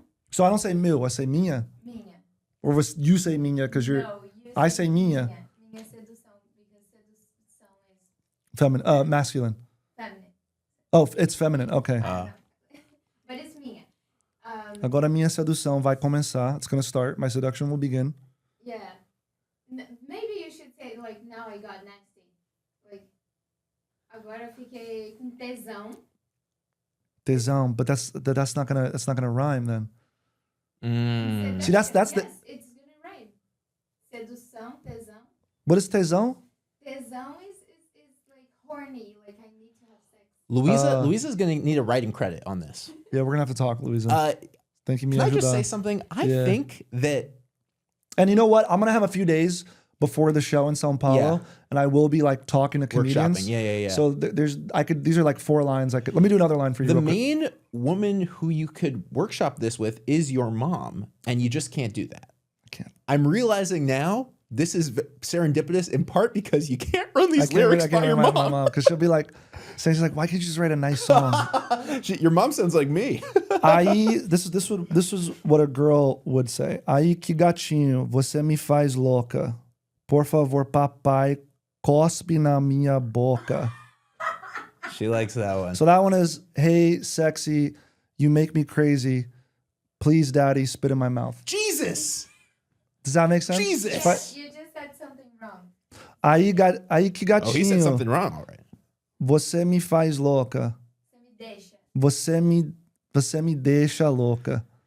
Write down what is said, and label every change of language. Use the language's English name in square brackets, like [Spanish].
[English] So I don't say meu, I say minha. [Portuguese] Minha. [English] Or you say minha because you're. No, you I say minha. [Portuguese] Minha sedução, [English] because sedução is Feminine, masculine. feminine. Oh, it's feminine. Okay. But it's minha. [Portuguese] Agora minha sedução vai começar. [English] It's gonna start. My seduction will begin. Yeah. Maybe you should say like, now I got nasty. Like, [Portuguese] agora fiquei com tesão. [English] Tesão, but that's not gonna rhyme then. See, that's yes, the. it's gonna rhyme. Sedução, tesão. What is tesão? Tesão is like horny. Like, I need to have sex. Luisa's gonna need a writing credit on this. Yeah, we're gonna have to talk, Luisa. Thank you. Can I just say something? I think that. And you know what? I'm gonna have a few days before the show in São Paulo, and I will be like talking to comedians. Yeah. So these are like 4 lines. Let me do another line for you. The main woman who you could workshop this with is your mom, and you just can't do that. I can't. I'm realizing now this is serendipitous in part because you can't run these lyrics by your mom. Because she'll be like, she's like, why can't you just write a nice song? Your mom sounds like me. This was what a girl would say. [Portuguese] Aí que gatinho, você me faz louca. Por favor, papai, cospe na minha boca. [English] She likes that one. So that one is, hey, sexy, you make me crazy. Please, daddy, spit in my mouth. Jesus. Does that make sense? Jesus. You just said something wrong. [Portuguese] Aí que gatinho. [English] Oh, he said something wrong, all right. [Portuguese] Você me faz louca. Você me deixa louca.